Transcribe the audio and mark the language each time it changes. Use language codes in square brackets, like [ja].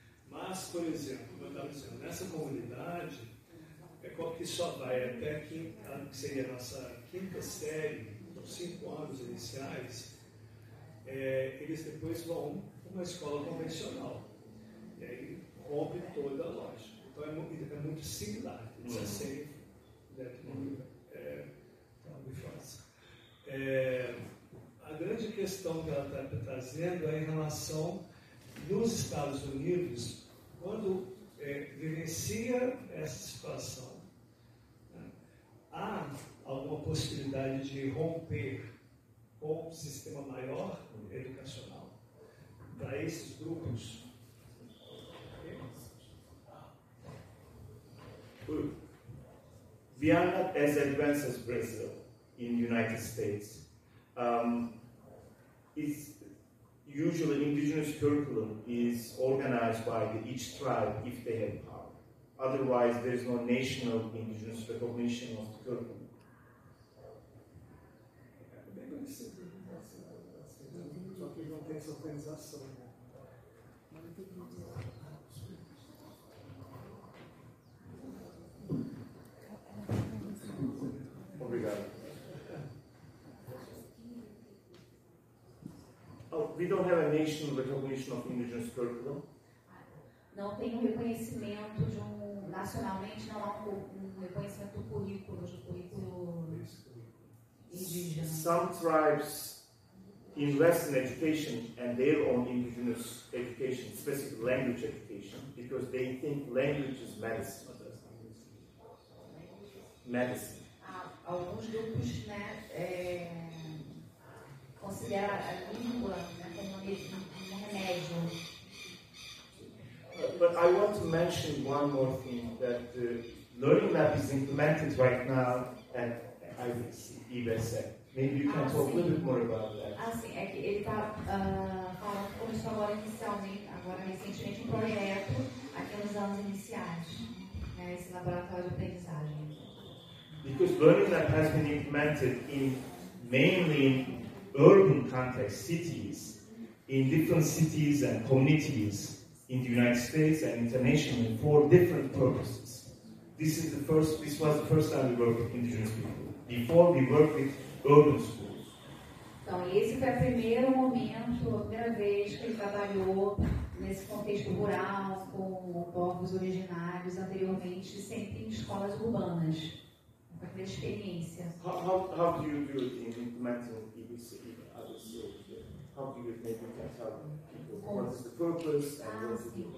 [pt] Mas, por exemplo, como eu estava dizendo, nessa comunidade, que só vai até que seria a nossa quinta série, os 5 anos iniciais, eles depois vão para uma escola convencional. E aí rompe toda a lógica. Então é muito similar. [en] It's the same that we face. [pt] A grande questão que ela está trazendo é em relação nos Estados Unidos, quando vivencia essa situação, né, há alguma possibilidade de romper com um sistema maior educacional para esses grupos? [en] We are not as advanced as Brazil in the United States. It's usually indigenous curriculum is organized by each tribe if they have power. Otherwise, there is no national indigenous recognition of the curriculum. [pt] Só que não tem essa organização. Obrigado. [en] We don't have a national recognition of indigenous curriculum. [pt] Não tem um reconhecimento nacionalmente, não há um reconhecimento do currículo indígena. [en] Some tribes invest in education and their own indigenous education, specific language education, because they think language is medicine. Medicine. [pt] Alguns grupos, né, consideram a língua, né, como um remédio. [en] But I want to mention one more thing, that Learning Map is implemented right now at IBSEC. Maybe you can talk a little bit more about that. [pt] Sim, é que ele está falando que começou agora recentemente, um projeto aqui nos anos iniciais, né, esse laboratório de aprendizagem. [en] Because Learning Lab has been implemented mainly in urban context, cities, in different cities and communities in the United States and internationally for different purposes. This was the first time we worked with indigenous people. Before we worked with urban schools. [pt] Então, esse foi o primeiro momento, a primeira vez que ele trabalhou nesse contexto rural, com povos originários, anteriormente sempre em escolas urbanas. Foi a primeira experiência. [en] How do you do it in implementing EBC? How do you maybe can tell people what is the purpose and what is the...